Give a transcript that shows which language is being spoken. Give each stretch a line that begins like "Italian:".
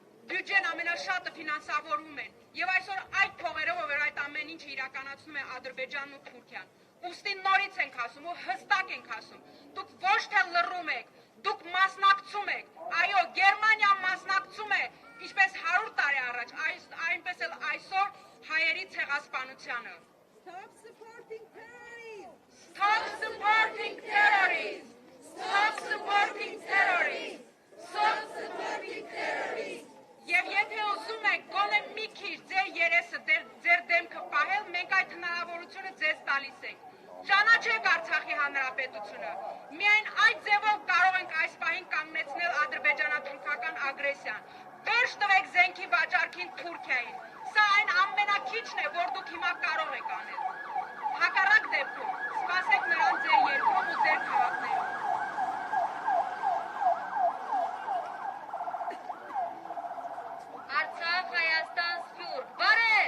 Armenian: բյուջեն ամենաշատը ֆինանսավորում են, եւ այսօր այդ փողերով, որ այդ ամեն ինչը իրականացնում է Ադրբեջանն ու Թուրքիան, ուստի նորից ենք ասում ու հստակ ենք ասում, դուք ոչ թե լռում եք, դուք մասնակցում եք, այո, Գերմանիան մասնակցում է, ինչպես 100 տարի առաջ, այնպես էլ այսօր հայերի ցեղասպանությանը։
English: Stop supporting terrorists! Stop supporting terrorists! Stop supporting terrorists! Stop supporting terrorists!
Armenian: Եվ եթե ուզում եք գոնե մի քիչ ձեր երեսը, ձեր դեմքը պահել, մենք այդ հնարավորությունը ձեզ տալիս ենք։ Ճանաչեք Արցախի հանրապետությունը։ Միայն այդ ձևով կարող ենք այս պահին կանգնեցնել ադրբեջանա-թուրքական ագրեսիան։ Վերջ տվեք զենքի վաճառքին Թուրքիային։ Սա այն ամենակիչն է, որ դուք հիմա կարող եք անել։ Հակառակ դեպքում սպասեք նրան ձեր երկրում ու ձեր քաղաքներում։ Արցախ, Հայաստան, Սփյուռք, բարև։